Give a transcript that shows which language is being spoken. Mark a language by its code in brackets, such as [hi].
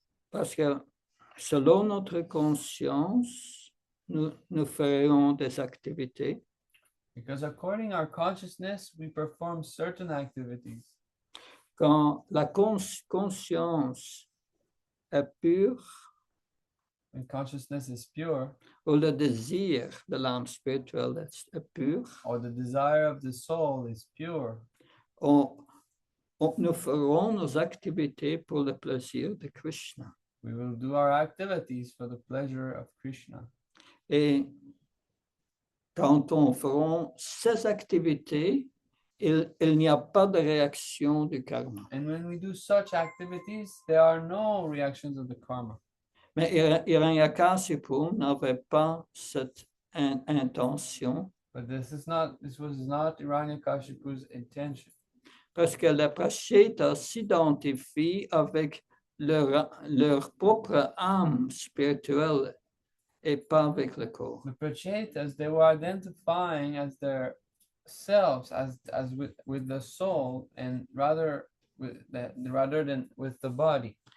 [fr] Parce que selon notre conscience, nous ferons des activités. [en] Because according to our consciousness, we perform certain activities. [fr] Quand la conscience est pure, [en] When consciousness is pure, [fr] ou le désir de l'âme spirituelle est pur, [en] or the desire of the soul is pure, [fr] nous ferons nos activités pour le plaisir de Krishna. [en] we will do our activities for the pleasure of Krishna. [fr] Et quand on fera ces activités, il n'y a pas de réaction du karma. [en] And when we do such activities, there are no reactions of the karma. [fr] Mais Hiranyakashipu n'avait pas cette intention. [en] But this was not Hiranyakashipu's intention. [fr] Parce que les prashitas s'identifient avec leur propre âme spirituelle et pas avec le corps. [en] The Prachetas, they were identifying as their selves, as with the soul, and rather than with the body.